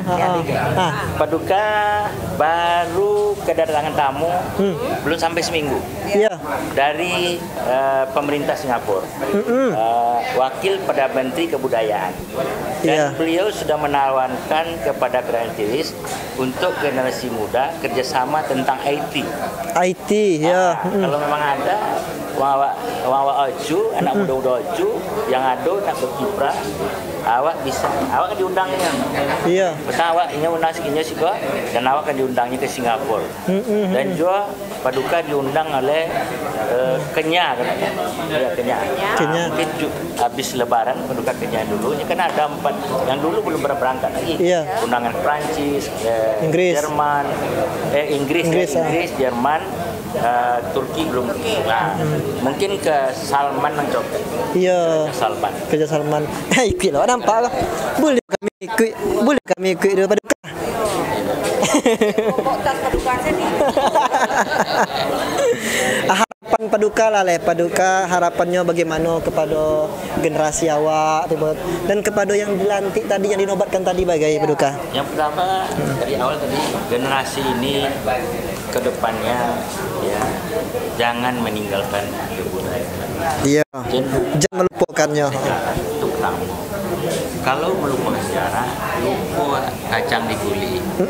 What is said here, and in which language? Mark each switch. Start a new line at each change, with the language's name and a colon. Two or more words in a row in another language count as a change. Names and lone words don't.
Malay: Paduka baru kedatangan tamu belum sampai seminggu. Iya. Dari pemerintah Singapura. Wakil pada Menteri Kebudayaan. Dan beliau sudah menawarkan kepada Kreativis untuk generasi muda kerjasama tentang IT. IT, ya. Kalau memang ada awak oju, anak muda oju yang ada nak berkiprah, awak bisa, awak akan diundangnya. Iya. Pertama awak ini undang sekinya sih dan awak akan diundangnya ke Singapura. Dan juga Paduka diundang oleh Kenya katanya. Ya, Kenya. Mungkin habis Lebaran Paduka Kenya dulu. Ini kan ada 4 yang dulu belum pernah berangkat lagi. Iya. Undangan Prancis, Inggris. Jerman, Inggris, Jerman, Turki belum. Nah, mungkin ke Salman yang coba. Iya. Salman. Kerja Salman. Ikut lah nampak lah. Boleh kami ikut daripada Paduka. Harapan Paduka lah Paduka, harapannya bagaimana kepada generasi awak dan kepada yang dilantik tadi, yang dinobatkan tadi bagai Paduka. Yang pertama dari awal tadi generasi ini ke depannya ya jangan meninggalkan kebudayaan. Iya. Jangan melupakannya. Itu pertama. Kalau melupakan sejarah, lupa kacang diguli.